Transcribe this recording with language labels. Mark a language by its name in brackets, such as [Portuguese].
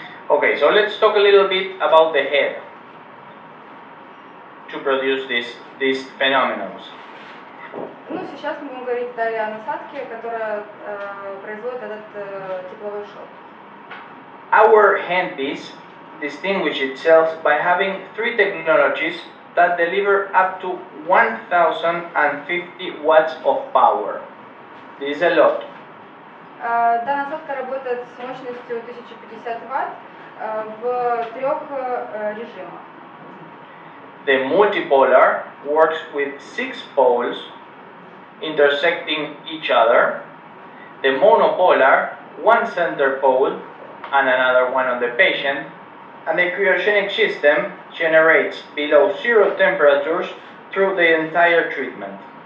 [English] Okay, so let's talk a little bit about the head to produce these phenomena. [Russian] Ну, сейчас мы будем говорить далее о насадке, которая производит этот тепловой шок. [English] Our handpiece distinguishes itself by having 3 technologies that deliver up to 1050 watts of power. This is a lot. [Russian] Данная насадка работает с мощностью 1050 Вт в 3 режимах. [English] The multipolar works with 6 poles intersecting each other. The monopolar, 1 center pole and another one on the patient. And the cryogenic system generates below 0 temperatures through the entire treatment.